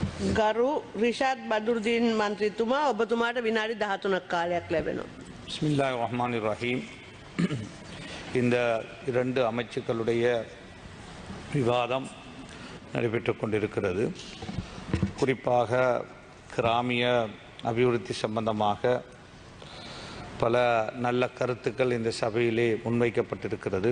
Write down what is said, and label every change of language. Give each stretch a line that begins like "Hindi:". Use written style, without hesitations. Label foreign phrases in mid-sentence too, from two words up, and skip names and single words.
Sinhala: ගරු රිෂාඩ් බදුරුදීන් මන්ත්‍රීතුමා ඔබතුමාට විනාඩි 13ක් කාලයක් ලැබෙනවා.
Arabic: بسم الله الرحمن الرحيم.
Tamil: இந்த இரண்டு அமைச்சுக்களுடைய விவாதம் நடைபெற்று கொண்டிருக்கிறது. குறிப்பாக கிராமிய அபிவிருத்தி சம்பந்தமாக பல நல்ல கருத்துக்கள் இந்த சபையிலே முன்வைக்கப்பட்டிருக்கிறது.